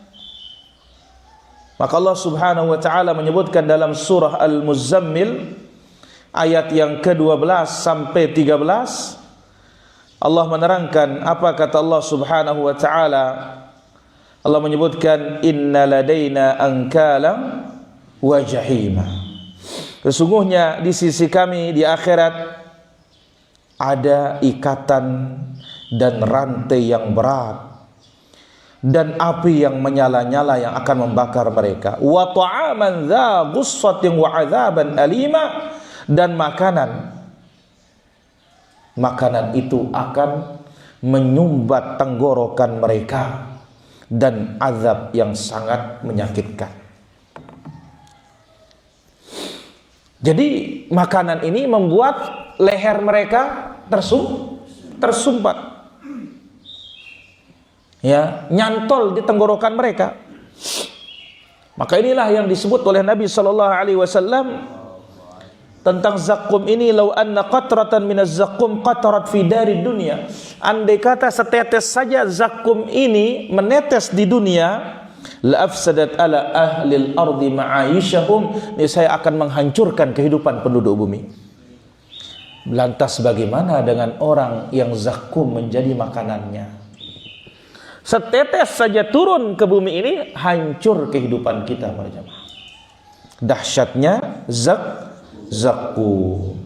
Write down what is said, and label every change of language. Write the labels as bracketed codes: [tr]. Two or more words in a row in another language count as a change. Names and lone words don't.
[id] Maka Allah [ar] سبحانه وتعالى [id] menyebutkan dalam surah Al-Muzammil ayat yang ke-12 sampai 13, Allah menerangkan apa kata Allah [ar] سبحانه وتعالى. Allah menyebutkan إن لدينا أنكالا وجحيما. [id] Sesungguhnya di sisi kami di akhirat ada ikatan dan rantai yang berat, dan api yang menyala-nyala yang akan membakar mereka. [ar] وطعاما ذا غصة وعذابا أليما, [id] dan makanan itu akan menyumbat tenggorokan mereka dan azab yang sangat menyakitkan. Jadi makanan ini membuat leher mereka tersumbat, ya, nyantol di tenggorokan mereka. Maka inilah yang disebut oleh Nabi [ar] صلى الله عليه وسلم [id] tentang zakum ini, [ar] لو أن قطرة من الزقوم قطرت في دار الدنيا. [id] Andai kata setetes saja zakum ini menetes di dunia, [ar] لأفسدت على أهل الأرض معايشهم, [id] niscaya akan menghancurkan kehidupan penduduk bumi. Lantas bagaimana dengan orang yang zakum menjadi makanannya? Setetes saja turun ke bumi ini, hancur kehidupan kita para jemaah. Dahsyatnya zakum.